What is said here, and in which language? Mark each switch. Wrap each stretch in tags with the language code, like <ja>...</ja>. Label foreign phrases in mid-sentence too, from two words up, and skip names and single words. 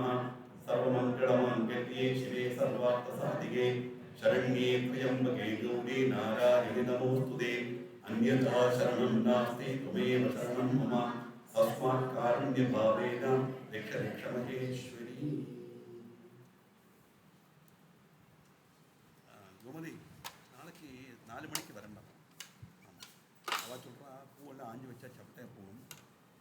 <sa>सर्वमंगलमांगल्ये शिवे सर्वार्थसाधिके शरण्ये त्र्यंबके गौरी नारायणि नमोस्तुते. अन्यथा शरणं नास्ति त्वमेव शरणं मम. तस्मात् कारुण्यभावेन रक्ष रक्ष महेश्वरी.</sa> <ml>गोमതി നാളേക്ക് 4 മണിക്ക് വരണ്ട. അവ ചൊല്ലുക പൂവെല്ലാം ആഞ്ഞു വെച്ചാൽ ചവിട്ടേ പോകും.</ml>